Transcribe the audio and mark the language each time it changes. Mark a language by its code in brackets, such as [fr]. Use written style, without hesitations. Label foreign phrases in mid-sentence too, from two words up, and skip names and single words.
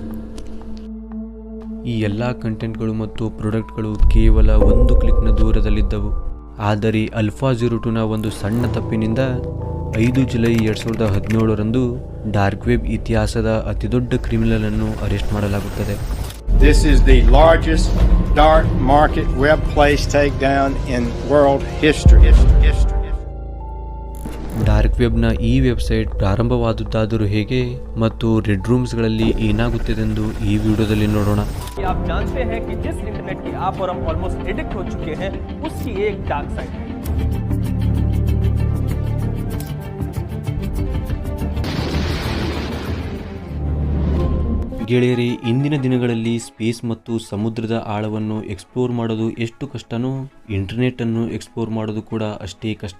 [kn] ಈ ಎಲ್ಲ ಕಂಟೆಂಟ್ಗಳು ಮತ್ತು ಪ್ರಾಡಕ್ಟ್ಗಳು ಕೇವಲ ಒಂದು ಕ್ಲಿಕ್ನ ದೂರದಲ್ಲಿದ್ದವು. ಆದರೆ ALPHA02ನ ಒಂದು ಸಣ್ಣ ತಪ್ಪಿನಿಂದ 5 ಜುಲೈ 2017ರಂದು [en] dark web [kn] ಇತಿಹಾಸದ ಅತಿದೊಡ್ಡ ಕ್ರಿಮಿನಲ್ ಅನ್ನು ಅರೆಸ್ಟ್ ಮಾಡಲಾಗುತ್ತದೆ. [en] This is the largest dark market web place takedown in world history. dark web [kn] ಈ ವೆಬ್ಸೈಟ್ ಪ್ರಾರಂಭವಾದುದಾದರೂ ಹೇಗೆ ಮತ್ತು [en] red rooms [kn] ಏನಾಗುತ್ತಿದೆಂದು ಈ ವಿಡಿಯೋದಲ್ಲಿ ನೋಡೋಣ. [hi] आप जानते हैं कि जिस इंटरनेट की आप और हम [en] almost addict [hi] हो चुके हैं, उसकी एक [en] dark side [hi] है. [kn] ಗೆಳೆಯರೇ, ಇಂದಿನ ದಿನಗಳಲ್ಲಿ ಸ್ಪೇಸ್ ಮತ್ತು ಸಮುದ್ರದ ಆಳವನ್ನು ಎಕ್ಸ್ಪ್ಲೋರ್ ಮಾಡೋದು ಎಷ್ಟು ಕಷ್ಟನೋ ಇಂಟರ್ನೆಟ್ ಅನ್ನು ಎಕ್ಸ್ಪ್ಲೋರ್ ಮಾಡೋದು ಕೂಡ ಅಷ್ಟೇ ಕಷ್ಟ.